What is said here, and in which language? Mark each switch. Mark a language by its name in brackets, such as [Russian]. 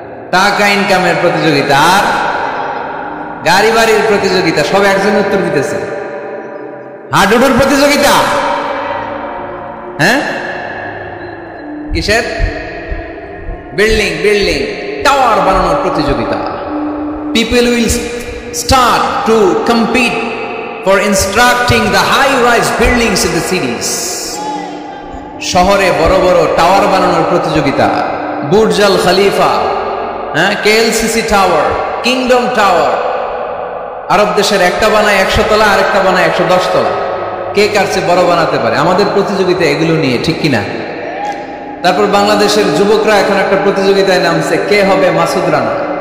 [Bangla] টাকা ইনকামের প্রতিযোগিতা, আর গাড়ি বাড়ির প্রতিযোগিতা। সব একজন উত্তর দিতেছে। হাডুডুর প্রতিযোগিতা, হ্যাঁ কিসের? বিল্ডিং বিল্ডিং টাওয়ার বানানোর প্রতিযোগিতা। [English] People will start to compete for constructing the high-rise buildings in the cities. [Bangla] শহরে বড় বড় টাওয়ার বানানোর প্রতিযোগিতা। বুর্জ আল খলিফা, হ্যাঁ, KLCC টাওয়ার, কিংডম টাওয়ার। আরব দেশের একটা বানায় 100 তলা, আরেকটা বানায় 110 তলা। কে কার চেয়ে বড় বানাতে পারে? আমাদের প্রতিযোগিতা এগুলো নিয়ে, ঠিক কিনা? তারপর বাংলাদেশের যুবকরা এখন একটা প্রতিযোগিতায় নামছে, কে হবে মাসুদ রানা।